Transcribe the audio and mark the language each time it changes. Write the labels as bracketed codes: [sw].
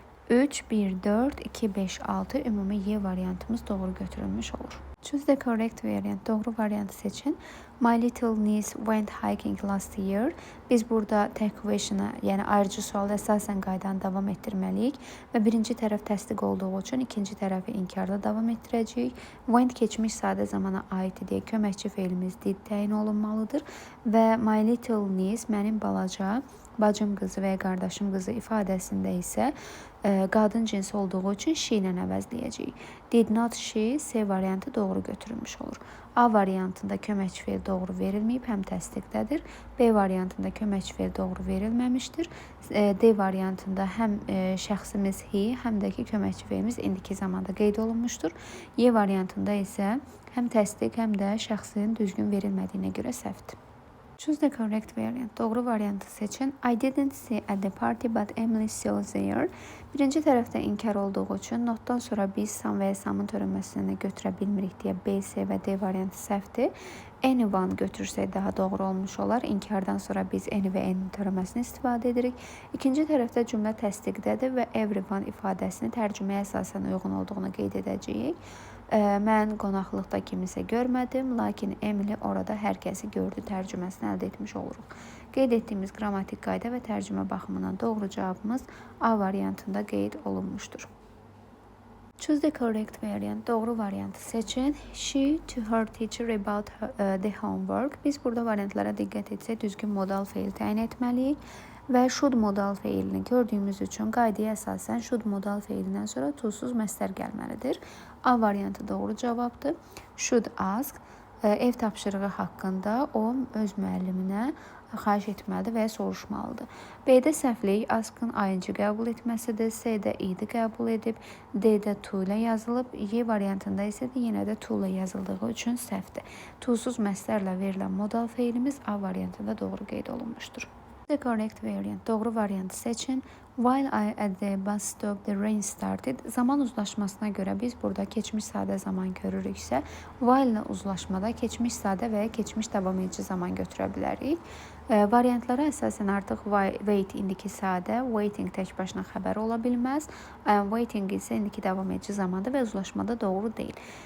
[az] 3, 1, 4, 2, 5, 6 ümumi Y variantımız doğru götürülmüş olur. [en] Choose the correct variant. [az] Doğru variantı seçin. [en] My little niece went hiking last year. [az] Biz burada tək question'a, yəni ayrıcı sualı əsasən qaydanı davam etdirməliyik və birinci tərəf təsdiq olduğu üçün ikinci tərəfi inkarda davam etdirəcəyik. Went keçmiş sadə zamana aid deyə köməkçi feilimiz did təyin olunmalıdır və [en] my little niece [az] mənim balaca bacım qızı və qardaşım qızı ifadəsində isə qadın cinsi olduğu üçün she ilə əvəzləyəcəyik. [en] Did not she, [az] C variantı doğru götürülmüş olur. A variantında köməkçi feil doğru verilməyib, həm təsdiqdədir. B variantında köməkçi feil doğru verilməmişdir. D variantında həm şəxsimiz he, həm də ki köməkçi feilimiz indiki zamanda qeyd olunmuşdur. Y variantında isə həm təsdiq, həm də şəxsin düzgün verilmədiyinə görə səhvdir. [en] Choose the correct variant. [az] Doğru variantı seçin. [en] I didn't see at the party but Emily saw there. [az] Birinci tərəfdə inkar olduğu üçün notdan sonra biz Sam və ya Samın törənməsini götürə bilmirik deyə B, C və D variantı səhvdir. Anyone götürsək daha doğru olmuş olar. İnkardan sonra biz any və any törənməsini istifadə edirik. İkinci tərəfdə cümlə təsdiqdədir və everyone ifadəsini tərcüməyə əsasən uyğun olduğunu qeyd edəcəyik. Mən qonaqlıqda kimisə görmədim, lakin Emily orada hər kəsi gördü tərcüməsini əldə etmiş oluruq. Qeyd etdiyimiz qrammatik qayda və tərcümə baxımından doğru cavabımız A variantında qeyd olunmuşdur. [en] Choose the correct variant. [az] Doğru variantı seçin. [en] She to her teacher about the homework. [az] Biz burada variantlara diqqət etsək düzgün modal feil təyin etməliyik. Və should modal feilini gördüyümüz üçün qaydaya əsasən should modal feilindən sonra to-suz məstər gəlməlidir. A variantı doğru cavabdır. [en] Should ask, [az] ev tapşırığı haqqında o öz müəlliminə xahiş etməlidir və ya soruşmalıdır. B-də səhvlik askın ayıncı qəbul etməsidir. C-də id qəbul edib. D-də to ilə yazılıb. Y variantında isə də yenə də to ilə yazıldığı üçün səhvdir. To-suz məstərlə verilən modal feilimiz A variantında doğru qeyd olunmuşdur. [en] The correct variant. [az] Doğru variantı seçin. [en] While I at the bus stop, the rain started. [az] Zaman uzlaşmasına görə biz burada keçmiş sadə zaman görürüksə, while ilə uzlaşmada keçmiş sadə və ya keçmiş davam edici zaman götürə bilərik. Variantlara əsasən artıq wait indiki sadə, waiting tək başına xəbər ola bilməz. Waiting isə indiki davam edici zamandır və uzlaşmada doğru deyil.